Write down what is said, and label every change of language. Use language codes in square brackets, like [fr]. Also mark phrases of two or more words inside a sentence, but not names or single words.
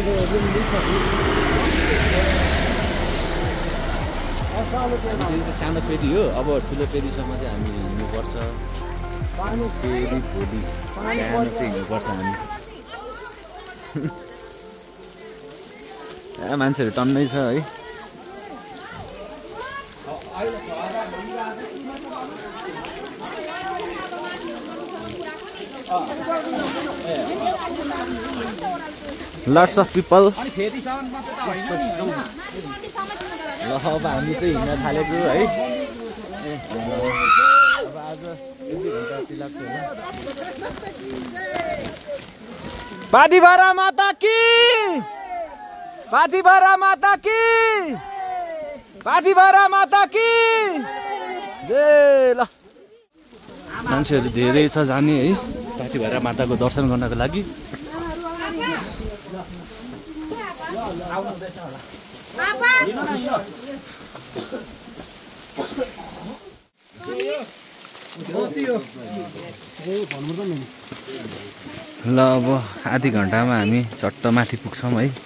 [ne] सानो फेदी हो। अब ठुलो फेदीसम्म चाहिँ हामी हिँड्नुपर्छ। फेरि भोलि बिहान चाहिँ हिँड्नुपर्छ हामी। यहाँ मान्छेहरू टन्नै छ है। [en] Lots of people. [ne] ल अब हामी चाहिँ हिँड्न थालेको है। अब आज 1-2 घन्टा जति लाग्छ होला। [hi] पाथिभरा माता की, पाथिभरा माता की, पाथिभरा माता की जय। [ne] ल मान्छेहरू धेरै छ जाने है पाथिभरा माताको दर्शन गर्नको लागि। ल अब आधी घन्टामा हामी चट्ट माथि पुग्छौँ है।